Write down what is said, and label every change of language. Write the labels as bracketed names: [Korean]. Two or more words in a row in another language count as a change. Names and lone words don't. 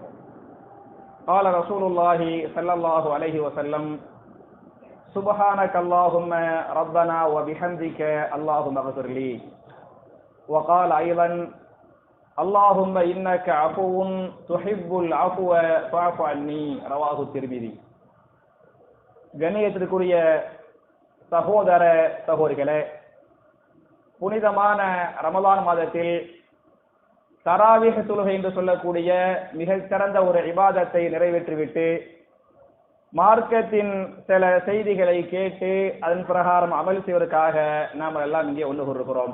[Arabic] قال رسول الله صلى الله عليه وسلم سبحانك اللهم ربنا وبحمدك اللهم اغفر لي. وقال أيضا اللهم إنك عفو تحب العفو فاعف عني. رواه الترمذي. [Tamil] கண்ணியத்திற்குரிய சகோதர சகோதரிகளே, புனிதமான ரமலான் மாதத்தில் தராவீஹ் தொழுகை என்று சொல்லக்கூடிய மிகச் சிறந்த ஒரு இபாதத்தை நிறைவேற்றிவிட்டு மார்க்கத்தின் சில செய்திகளை கேட்டு அதன் பிரகாரம் அமல் செய்வதற்காக நாம் எல்லாம் இங்கே ஒன்று கூறுகிறோம்.